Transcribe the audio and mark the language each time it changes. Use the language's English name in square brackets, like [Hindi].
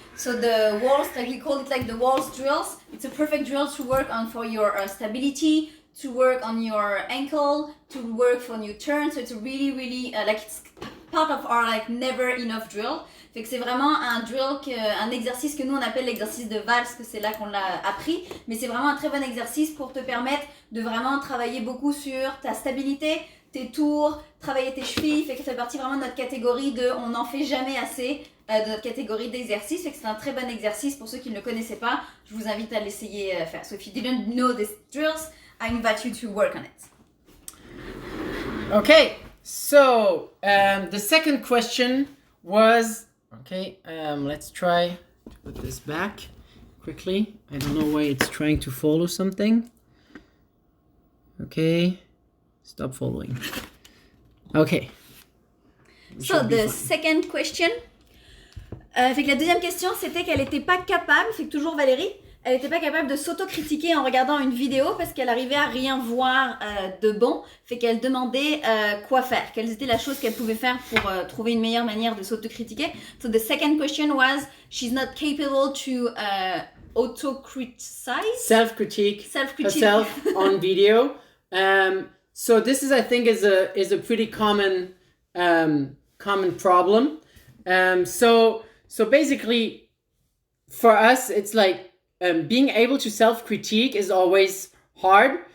[English] So the walls, like we call it like the walls drills, it's a perfect drill to work on for your stability, to work on your ankle, to work for new turn. So it's really, really like it's part of our like never enough drill. [French] Fait que c'est vraiment un drill, un exercice que nous on appelle l'exercice de valse, que c'est là qu'on l'a appris. Mais c'est vraiment un très bon exercice pour te permettre de vraiment travailler beaucoup sur ta stabilité, tes tours, travailler tes chevilles, fait que ça fait partie vraiment de notre catégorie de on n'en fait jamais assez, de notre catégorie d'exercice, fait que c'est un très bon exercice pour ceux qui ne le connaissaient pas. Je vous invite à l'essayer faire. [English] So if you didn't know these drills, I invite you to work on it. Okay, so the second question was, let's try to put this back quickly. I don't know why it's trying to follow something. Okay, stop following. Okay. So the second question, [French] fait que la deuxième question c'était qu'elle n'était pas capable, fait que toujours Valérie, elle n'était pas capable de s'autocritiquer en regardant une vidéo parce qu'elle arrivait à rien voir de bon, fait qu'elle demandait quoi faire, quelles étaient les choses qu'elle pouvait faire pour trouver une meilleure manière de s'autocritiquer. [English] So the second question was, she's not capable to auto-criticize? Self-critique herself on video. So this is, I think, is a pretty common problem. So basically, for us, it's like being able to self-critique is always hard.